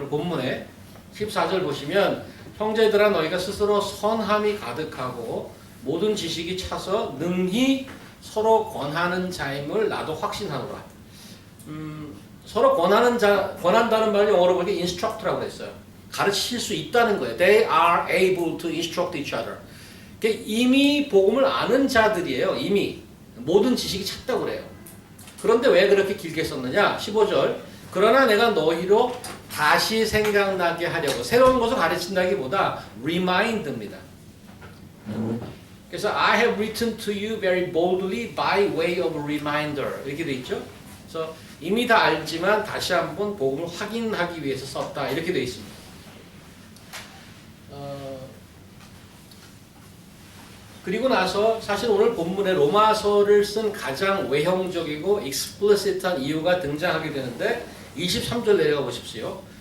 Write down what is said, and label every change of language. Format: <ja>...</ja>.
<ko>오늘 본문에 14절 보시면 형제들아 너희가 스스로 선함이 가득하고 모든 지식이 차서 능히 서로 권하는 자임을 나도 확신하노라. 서로 권한다는 말을 영어로 보니까 instruct라고 했어요. 가르칠 수 있다는 거예요.</ko> <en>They are able to instruct each other.</en> <ko>이미 복음을 아는 자들이에요. 이미 모든 지식이 찼다고 그래요. 그런데 왜 그렇게 길게 썼느냐? 15절. 그러나 내가 너희로 다시 생각나게 하려고 새로운 것을 가르친다기보다 remind입니다. 그래서</ko> <en>I have written to you very boldly by way of reminder</en> <ko>이렇게 돼 있죠. 그래서 이미 다 알지만 다시 한번 복음을 확인하기 위해서 썼다 이렇게 돼 있습니다. 그리고 나서 사실 오늘 본문에 로마서를 쓴 가장 외형적이고 explicit한 이유가 등장하게 되는데 23절 내려가 보십시오.</ko>